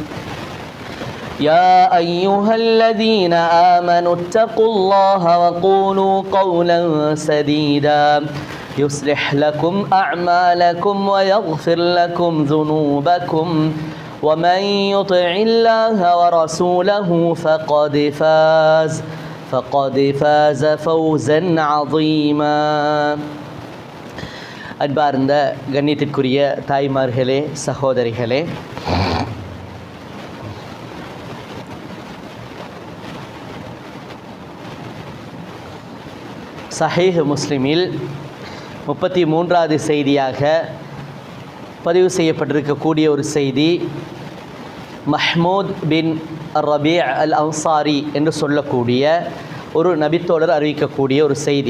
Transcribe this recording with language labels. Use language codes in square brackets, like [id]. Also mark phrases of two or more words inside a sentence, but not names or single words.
[ar] يا أيها الذين آمنوا اتقوا الله وقولوا قولا سديدا يصلح لكم أعمالكم ويغفر لكم ذنوبكم ومن يطع الله ورسوله فقد فاز فوزا عظيما. [ta] அன்பார்ந்த கண்ணியத்திற்குரிய தாய்மார்களே, சகோதரிகளே, சஹீஹ் முஸ்லிமில் 33வது செய்தியாக பதிவு செய்யப்பட்டிருக்கக்கூடிய ஒரு செய்தி, மஹ்மூத் பின் ரபீ அல் அன்சாரி என்று சொல்லக்கூடிய ஒரு நபித்தோழர் அறிவிக்கக்கூடிய ஒரு செய்தி.